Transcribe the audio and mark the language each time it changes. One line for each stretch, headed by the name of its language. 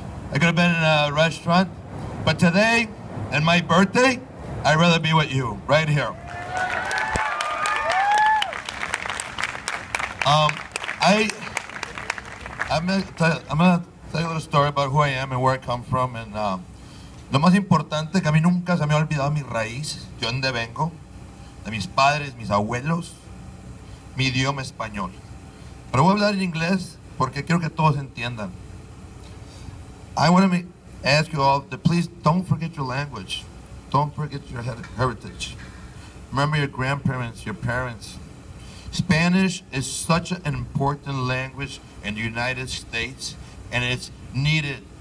English: I could have been in a restaurant, but today, and my birthday, I'd rather be with you, right here. I'm gonna tell you a little story about who I am and where I come from.
Spanish: And lo más importante, que a mí nunca se me ha olvidado mi raíz, yo donde vengo, de mis padres, mis abuelos, mi idioma español. Pero voy a hablar en inglés porque quiero que todos entiendan.
English: I want to ask you all to please don't forget your language. Don't forget your heritage. Remember your grandparents, your parents. Spanish is such an important language in the United States, and it's needed.